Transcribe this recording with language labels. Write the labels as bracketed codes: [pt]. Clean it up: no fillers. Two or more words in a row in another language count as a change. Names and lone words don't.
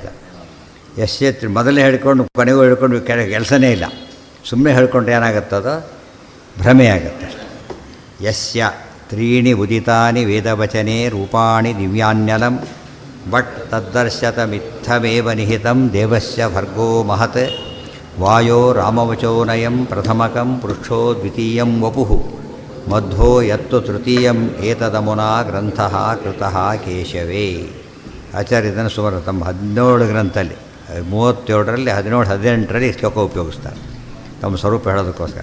[kn] ಯಶ್ಚೇತ್ರಿ ಮೊದಲೇ ಹೇಳ್ಕೊಂಡು ಕೊನೆಗೂ ಹೇಳ್ಕೊಂಡು ಕೆಲಸನೇ ಇಲ್ಲ. ಸುಮ್ಮನೆ ಹೇಳ್ಕೊಂಡ್ರೆ ಏನಾಗುತ್ತದೋ ಭ್ರಮೆ ಆಗುತ್ತೆ. [sa] ಯಸ್ಯ ತ್ರೀಣಿ ಉದಿತಾನಿ ವೇದವಚನೆ ರೂಪಾಣಿ ದಿವ್ಯಾನ್ಯಲಂ ಬಟ್ ತದ್ದರ್ಶತಮಿತ್ತಮೇವ ನಿಹಿತಂ ದೇವಸ್ಯ ಭರ್ಗೋ ಮಹತ್ ವಾಯೋ ರಾಮವಚೋನಯಂ ಪ್ರಥಮಕಂ ಪೃಷ್ಠೋ ದ್ವಿತೀಯಂ ವಪುಃ ಮಧ್ವೋ ಯತ್ತು ತೃತೀಯಂ ಏತದಮುನಾ ಗ್ರಂಥಃ ಕೃತಃ ಕೇಶವೇ. [kn] ಆಚಾರ್ಯ ಇದನ್ನು ಸುಮಾರು ತಮ್ಮ 17 ಗ್ರಂಥಲ್ಲಿ 37ರಲ್ಲಿ 17-18ರಲ್ಲಿ ಶ್ಲೋಕ ಉಪಯೋಗಿಸ್ತಾರೆ ತಮ್ಮ ಸ್ವರೂಪ ಹೇಳೋದಕ್ಕೋಸ್ಕರ.